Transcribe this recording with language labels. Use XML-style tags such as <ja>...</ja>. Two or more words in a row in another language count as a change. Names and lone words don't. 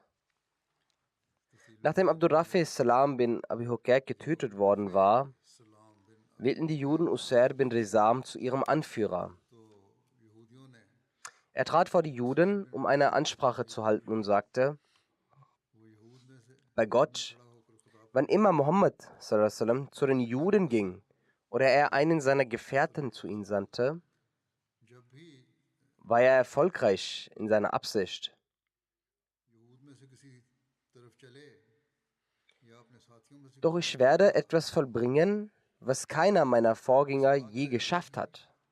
<de>Nachdem Abdurrafi Salam bin Abi Hukayk getötet worden war, wählten die Juden Usair bin Rizam zu ihrem Anführer. Er trat vor die Juden, um eine Ansprache zu halten und sagte: Bei Gott, wann immer Muhammad</de> <ar>صلى الله عليه وسلم</ar> <de>zu den Juden ging oder er einen seiner Gefährten zu ihnen sandte, war er erfolgreich in seiner Absicht. Doch ich werde etwas vollbringen, was keiner meiner Vorgänger je geschafft hat.</de>